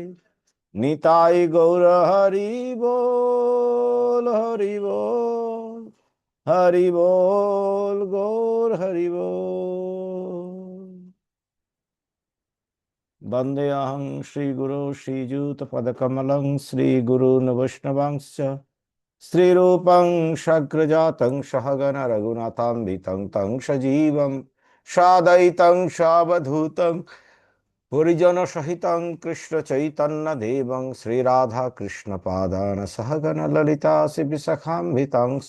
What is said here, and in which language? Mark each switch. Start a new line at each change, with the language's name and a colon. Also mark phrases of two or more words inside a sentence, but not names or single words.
Bangla: নিতাই গৌর হরি বল হরি বল, হরি বল গৌর হরি বল।
Sanskrit: বন্দে অহং শ্রীগুরু শ্রীযুতপদকমলং শ্রীগুরূन् वैष्णवांश्च, श्रीरूपं शग्रजातं सहगण रघुनाथान्वितं तं सजीवं साद्वैतं सावधूतं परिजनसहितं कृष्ण चैतन्य देवं श्रीराधा कृष्ण पादान सहगण ललिता श्रीविशाखान्वितांश्च।